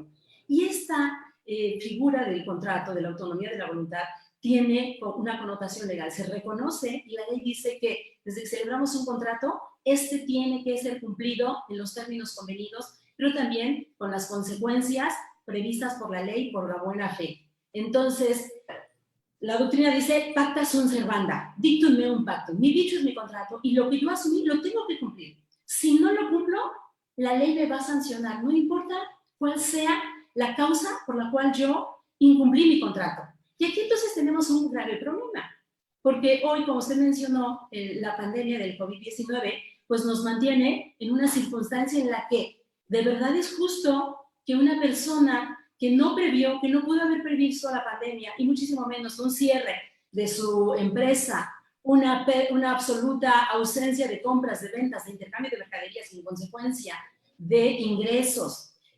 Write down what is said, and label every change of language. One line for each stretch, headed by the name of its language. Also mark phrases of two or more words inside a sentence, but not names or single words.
Spanish: Y esta figura del contrato, de la autonomía de la voluntad, tiene una connotación legal. Se reconoce y la ley dice que desde que celebramos un contrato, este tiene que ser cumplido en los términos convenidos, pero también con las consecuencias previstas por la ley por la buena fe. Entonces, la doctrina dice
Latin: pacta sunt servanda, dictum meum pactum.
Spanish: Mi dicho es mi contrato y lo que yo asumí lo tengo que cumplir. Si no lo cumplo, la ley me va a sancionar, no importa cuál sea la causa por la cual yo incumplí mi contrato. Y aquí entonces tenemos un grave problema, porque hoy, como usted mencionó, la pandemia del COVID-19, pues nos mantiene en una circunstancia en la que de verdad es justo que una persona que no previó, que no pudo haber previsto la pandemia, y muchísimo menos un cierre de su empresa, una absoluta ausencia de compras, de ventas, de intercambio de mercaderías sin consecuencia de ingresos,